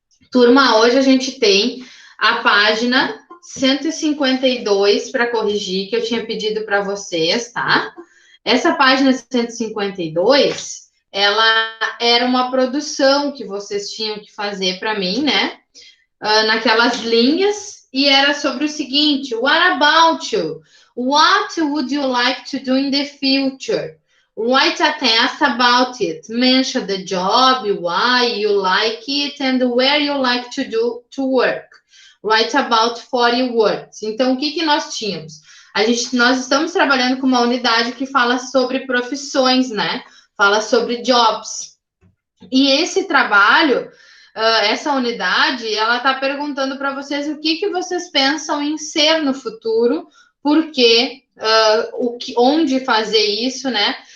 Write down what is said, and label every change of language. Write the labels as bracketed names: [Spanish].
[Portuguese] Turma, hoje a gente tem a página 152 para corrigir, que eu tinha pedido para vocês, tá? Essa página 152, ela era uma produção que vocês tinham que fazer para mim, né? Naquelas linhas, e era sobre o seguinte: [English] What about you? What would you like to do in the future? Write a test about it. Mention the job, why you like it, and where you like to do to work. Write about 40 words. [Portuguese] Então, o que nós tínhamos? Nós estamos trabalhando com uma unidade que fala sobre profissões, né? Fala sobre jobs. E esse trabalho, essa unidade, ela está perguntando para vocês o que vocês pensam em ser no futuro, por quê, onde fazer isso, né?